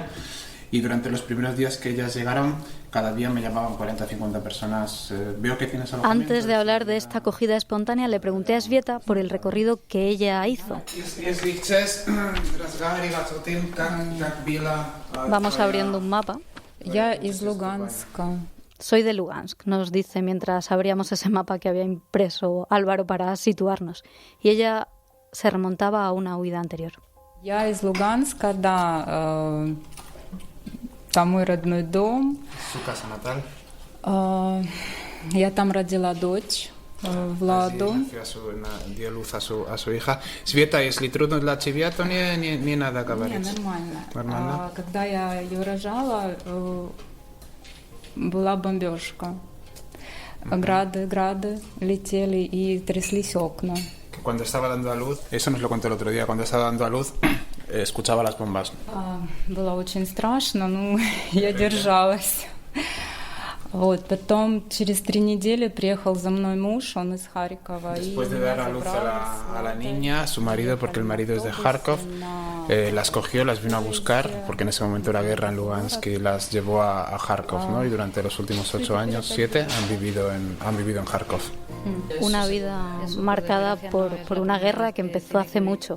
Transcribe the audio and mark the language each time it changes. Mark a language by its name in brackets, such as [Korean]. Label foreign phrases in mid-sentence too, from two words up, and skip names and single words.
[Spanish] Y durante los primeros días que ellas llegaron, cada día me llamaban 40 o 50 personas. Veo que tienes alojamiento. Antes de hablar de esta acogida espontánea, le pregunté a Sveta por el recorrido que ella hizo. Vamos abriendo un mapa. [Russian] Я из Луганска. [Spanish] Soy de Lugansk, nos dice mientras abríamos ese mapa que había impreso Álvaro para situarnos. Y ella se remontaba a una huida anterior. [Russian] Я из Луганска, да. Там мой родной дом. [Spanish] Su casa natal. [Russian] Я там родила дочь. Владу. [Spanish] Dio luz a su hija. [Russian] Sveta, если трудно для тебя, то не надо говорить. Не, нормально. Когда я ее рожала, была бомбежка. Грады летели и тряслись окна. [Spanish] Cuando estaba dando a luz, eso nos lo contó el otro día, cuando estaba dando a luz escuchaba las bombas. [Russian] Было очень страшно, но я держалась. Вот, потом через 3 недели приехал за мной муж, он из Харькова. [Spanish] Después de dar a luz a la niña, su marido, porque el marido es de Kharkov, las cogió, las vino a buscar, porque en ese momento era guerra en Lugansk, y las llevó a Kharkov, ¿no? Y durante los últimos 8 años, 7, han vivido en Kharkov. Una vida marcada por una guerra que empezó hace mucho.